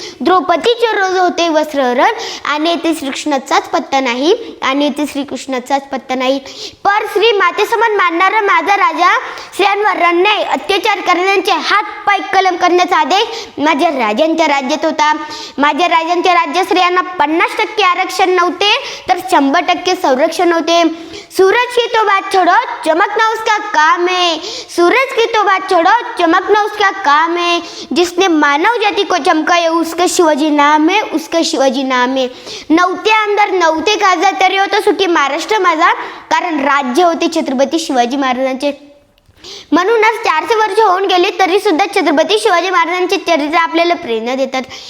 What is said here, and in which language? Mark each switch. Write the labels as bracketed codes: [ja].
[mr] द्रौपदीचे रोज होते वस्त्रहरण आणि येथे श्रीकृष्णाचाच पत्ता नाही, आणि येथे श्रीकृष्णाचाच पत्ता नाही. पर श्री मातेसमान मानणारा माझा राजा स्त्रियांवर अन्याय अत्याचार करण्याचे हात पाय कलम करण्याचा आदेश माझ्या राजांच्या राज्यात होता. माझ्या राजांच्या राज्यात स्त्रियांना 50% आरक्षण नव्हते तर 100% संरक्षण होते. [hi] सूरज की तो बात छोड़ो, चमकना उसका काम है. सूरज की तो बात छोड़ो, चमकना उसका काम है. जिसने मानव जाति को चमकाया उसका शिवाजी नाम है, उसका शिवाजी नाम है. [mr] नव्हते आमदार, नव्हते खासदार, तरी होता सुखी महाराष्ट्र माझा, कारण राज्य होते छत्रपती शिवाजी महाराजांचे. म्हणूनच 400 वर्ष होऊन गेली तरी सुद्धा छत्रपती शिवाजी महाराजांचे चरित्र आपल्याला प्रेरणा देतात.